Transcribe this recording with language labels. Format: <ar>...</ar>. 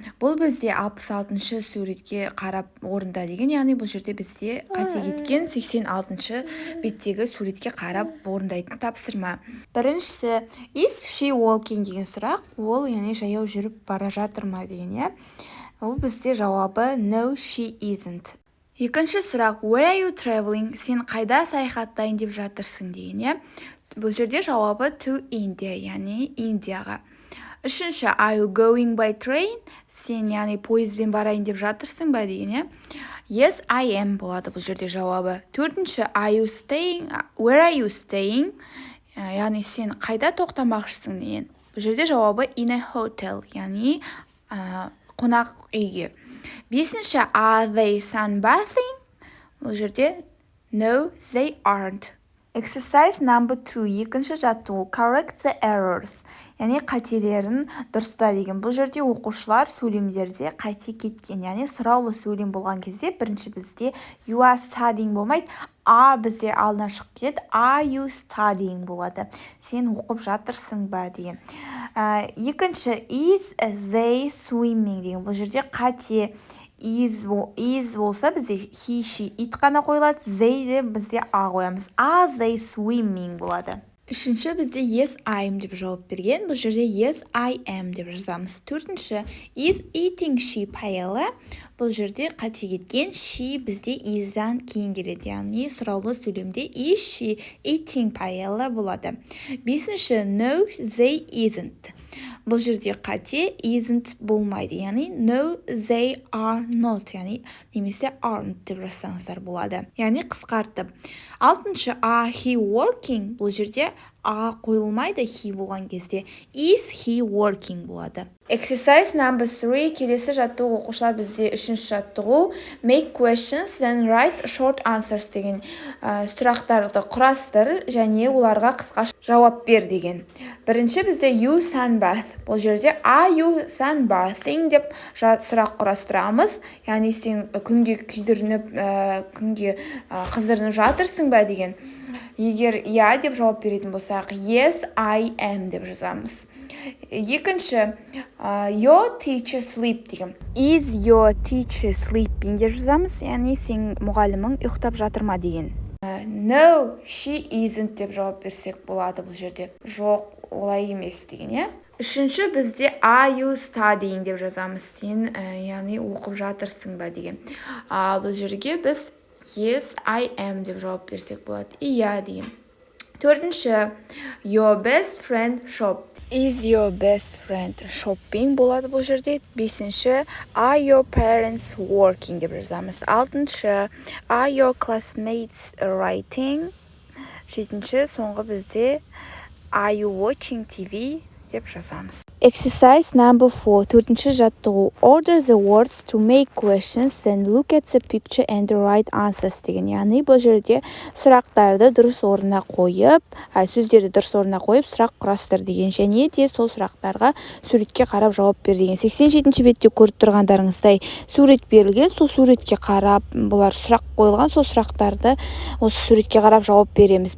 <kk>Бұл бізде 66-шы суретке қарап орында деген, яғни бұл жерде бізде қате кеткен 86-шы беттегі суретке қарап орындайтын тапсырма. Біріншісі,</kk> <en>is she walking</en> <kk>деген сұрақ, ол яғни жаяу жүріп бара жатыр ма деген, ол бізде жауабы</kk> <en>no, she isn't.</en> <kk>Екінші сұрақ,</kk> <en>where are you traveling?</en> <kk>Сен қайда саяхаттайын деп жатырсың деген, бұл жерде жауабы</kk> <en>to India,</en> <kk>яғни Индияға. Үшінші,</kk> <en>are you going by train?</en> <kk>Сен, яғни, пойызбен барайын деп жатырсың ба деген,</kk> <en>Yes, I am</en> <kk>болады бұл жерде жауабы. Төртінші,</kk> <en>are you staying? Where are you staying?</en> <kk>Яғни, сен қайда тоқтамақшысың деген. Бұл жерде жауабы</kk> <en>in a hotel,</en> <kk>яғни қонақ үйге. Бесінші,</kk> <en>are they sunbathing?</en> <kk>Бұл жерде</kk> <en>no, they aren't. Exercise number 2.</en> <kk>Екінші жаттығу.</kk> <en>Correct the errors.</en> <kk>Яғни қателерін дұрыста деген. Бұл жерде оқушылар сөйлемдерде қате кеткен. Яғни сұраулы сөйлем болған кезде бірінші бізде</kk> <en>you are studying</en> <kk>болмайды. Бізде алдына шығып кетеді.</kk> <en>Are you studying</en> <kk>болады. Сен оқып жатырсың ба деген. Екінші</kk> <en>is they swimming</en> <kk>деген. Бұл жерде қате. Is болса бізде</kk> <en>he, she, it</en> <kk>қана қойылады, they де бізде қоямыз.</kk> <en>Are they swimming</en> <kk>болады. Үшінші бізде</kk> <en>yes, I am</en> <kk>деп жауап берген. Бұл жерде yes, I am деп жазамыз. Төртінші</kk> <en>is eating she paella.</en> <kk>Бұл жерде қате кеткен she бізде is-дан кейін келеді. Яғни сұраулы сөйлемде</kk> <en>is she eating paella</en> <kk>болады. Бесінші</kk> <en>no, they isn't.</en> <kk>Бұл жерде қате isn't болмайды, яғни</kk> <en>no, they are not,</en> <kk>яғни немесе aren't деп жазсаңыздар болады. Яғни қысқартып. Алтыншы,</kk> <en>are he working?</en> <kk>Бұл жерде қойылмайды he болған кезде.</kk> <en>Is he working</en> <kk>болады.</kk> <en>Exercise number 3.</en> <kk>Келесі жаттығу оқушылар бізде үшінші жаттығу.</kk> <en>Make questions and write short answers</en> <kk>деген сұрақтарды құрастыр және оларға қысқа жауап бер деген. Бірінші бізде</kk> <en>you sunbath.</en> <kk>Бұл жерде</kk> <en>are you sunbathing</en> <kk>деп сұрақ құрастырамыз. Яғни сен күнге күйдірініп, күнге қыздырынып жатырсың ба деген. Егер иә деп жауап беретін болсақ,</kk> <en>yes, I am</en> <kk>деп жазамыз. Екінші,</kk> <en>your teacher sleep</en> <kk>деген.</kk> <en>Is your teacher sleeping</en> <kk>деп жазамыз, яғни сен мұғалімің ұйықтап жатыр ма деген.</kk> <en>No, she isn't</en> <kk>деп жауап берсек болады бұл жерде. Жоқ, олай емес деген, Үшінші бізде</kk> <en>are you studying</en> <kk>деп жазамыз, сен яғни оқып жатырсың ба деген. Бұл жерге біз</kk> <en>yes, I am</en> <kk>деп жауап берсек болады. Иә деген. Төртінші,</kk> <en>your best friend shop. Is your best friend shopping</en> <kk>болады бұл жерде. Бесінші,</kk> <en>are your parents working</en> <kk>деп жазамыз. Алтыншы,</kk> <en>are your classmates writing.</en> <kk>Жетінші, соңғы бізде</kk> <en>are you watching TV</en> <kk>деп жазамыз.</kk> <en>Exercise number 4.</en> <kk>Төртінші жаттығу.</kk> <en>Order the words to make questions and look at the picture and write answers</en> <kk>деген. Яғни бұл жерде сұрақтарды дұрыс орнына қойып, сөздерді дұрыс орнына қойып, сұрақ құрастыр деген. Және де сол сұрақтарға суретке қарап жауап бер деген. 87-ші бетте көріп тұрғандарыңыздай сурет берілген, сол суретке қарап, бұлар сұрақ қойылған, сол сұрақтарды осы суретке қарап жауап береміз.</kk>